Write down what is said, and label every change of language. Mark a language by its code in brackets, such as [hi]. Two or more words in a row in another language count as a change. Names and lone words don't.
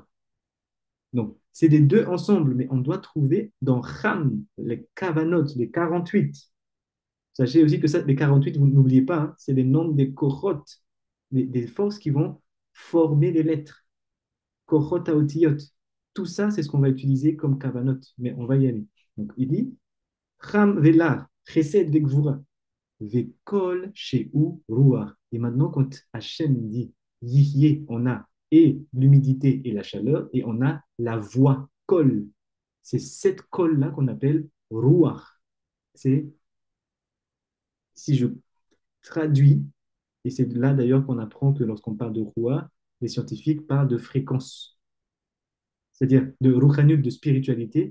[fr] Donc, c'est les deux ensemble, mais on doit trouver dans Ham les kavanot, les 48. Sachez aussi que ça, les 48, vous n'oubliez pas, hein, c'est les noms des kohot, des forces qui vont former les lettres. [he] כוחות האותיות. [fr] Tout ça, c'est ce qu'on va utiliser comme kavanot, mais on va y aller. Donc, il dit [he] חם ולח חסד וגבורה וקול שהוא רוח. [fr] Et maintenant, quand Hachem dit yihye, on a et l'humidité et la chaleur, et on a la voix, kol. C'est cette kol-là qu'on appelle ruach. C'est, si je traduis, et c'est là d'ailleurs qu'on apprend que lorsqu'on parle de ruach, les scientifiques parlent de fréquence, c'est-à-dire de ruchanut, de spiritualité.